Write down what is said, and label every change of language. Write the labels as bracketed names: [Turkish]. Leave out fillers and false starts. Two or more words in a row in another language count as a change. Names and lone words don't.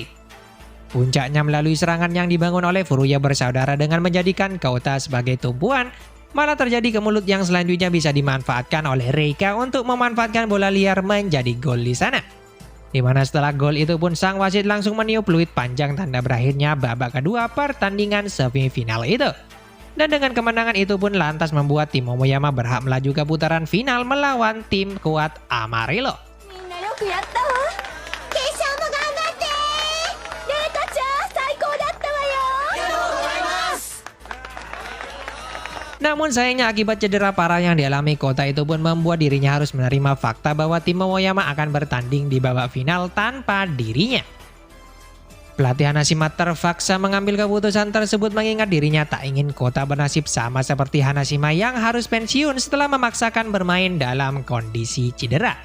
[Indonesian] Puncaknya melalui serangan yang dibangun oleh Furuya bersaudara dengan menjadikan Kota sebagai tumpuan, malah terjadi kemulut yang selanjutnya bisa dimanfaatkan oleh Reika untuk memanfaatkan bola liar menjadi gol di sana. Di mana setelah gol itu pun sang wasit langsung meniup peluit panjang tanda berakhirnya babak kedua pertandingan semifinal itu. Dan dengan kemenangan itu pun lantas membuat tim Momoyama berhak melaju ke putaran final melawan tim kuat Amarillo. [Japanese] みんなよくやったわ。決勝も頑張って。レイカちゃん最高だったわよ。 [Indonesian] Namun sayangnya akibat cedera parah yang dialami Kota itu pun membuat dirinya harus menerima fakta bahwa tim Momoyama akan bertanding di babak final tanpa dirinya. Pelatih Hanashima terpaksa mengambil keputusan tersebut mengingat dirinya tak ingin Kota bernasib sama seperti Hanashima yang harus pensiun setelah memaksakan bermain dalam kondisi cedera.